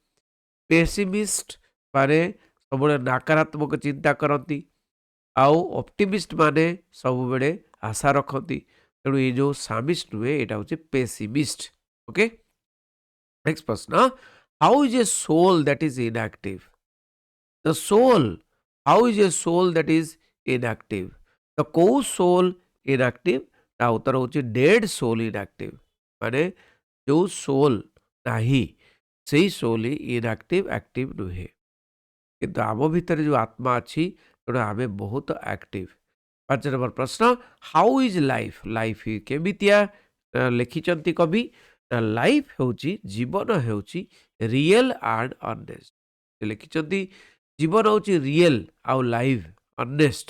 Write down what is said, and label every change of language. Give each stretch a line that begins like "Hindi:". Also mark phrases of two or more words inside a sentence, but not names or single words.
Odia: ପେସିମିଷ୍ଟ ମାନେ ସବୁବେଳେ ନକାରାତ୍ମକ ଚିନ୍ତା କରନ୍ତି, ଆଉ ଅପଟିମିଷ୍ଟ ମାନେ ସବୁବେଳେ ଆଶା ରଖନ୍ତି। ତେଣୁ ଏଇ ଯେଉଁ ସାମିଷ୍ଟ ନୁହେଁ, ଏଇଟା ହେଉଛି ପେସିମିଷ୍ଟ।
English: okay, next ପ୍ରଶ୍ନ, how is a soul that is inactive? The soul, how is a soul that is inactive? The କୋଉ soul inactive?
Odia: ତା ଉତ୍ତର ହେଉଛି
English: dead soul inactive.
Odia: ମାନେ ଯେଉଁ soul ନାହିଁ, ସେଇ soul ହିଁ
English: inactive, active
Odia: ନୁହେଁ। କିନ୍ତୁ ଆମ ଭିତରେ ଯେଉଁ ଆତ୍ମା ଅଛି, ତେଣୁ ଆମେ ବହୁତ ଆକ୍ଟିଭ। 5 ନମ୍ବର ପ୍ରଶ୍ନ,
English: how is life?
Odia: ଲାଇଫ୍ କେମିତିଆ ଲେଖିଛନ୍ତି କବି? ନା ଲାଇଫ୍ ହେଉଛି, ଜୀବନ ହେଉଛି
English: real and honest.
Odia: ଲେଖିଛନ୍ତି ଜୀବନ ହେଉଛି ରିଏଲ୍ ଆଉ
English: live, honest.